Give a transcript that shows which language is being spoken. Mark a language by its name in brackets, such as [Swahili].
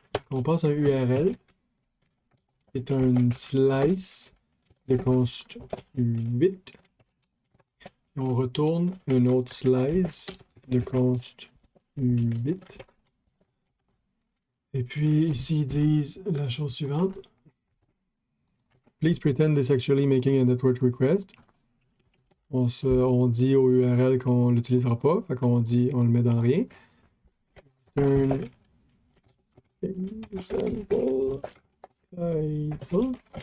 [French] On passe un URL qui est un slice de const 8. Et on retourne un autre slice de const 8. Et puis ici, ils disent la chose suivante. [English] Please pretend this actually making a network request. [French] On dit au URL qu'on l'utilisera pas. Fait qu'on dit, on le met dans rien. Un example title.